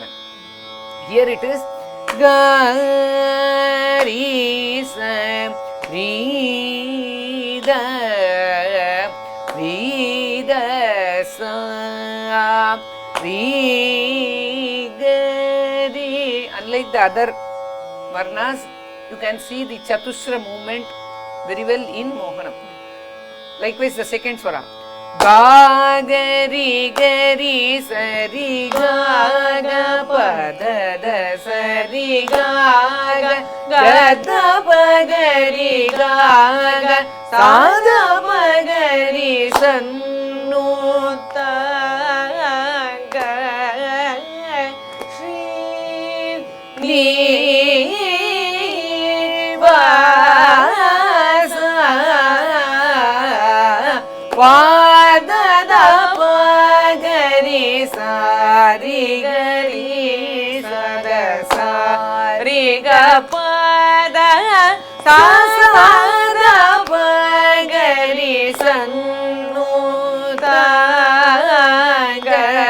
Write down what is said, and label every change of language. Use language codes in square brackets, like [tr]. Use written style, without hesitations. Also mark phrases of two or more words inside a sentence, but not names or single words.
[en] Here it is Gari Sam Rida Rida Sam Rigari. Unlike the other Varnas, you can see the Chatushra movement very well in Mohanam. Likewise the second swara. Ga gari gari sari ga ga pa da da sari ga ga ga da pa gari ga ga sa da pa gari sannu ta ga shri ni va sa va Sari gari sada sari ga pada sa sada pa gari sannu ta ga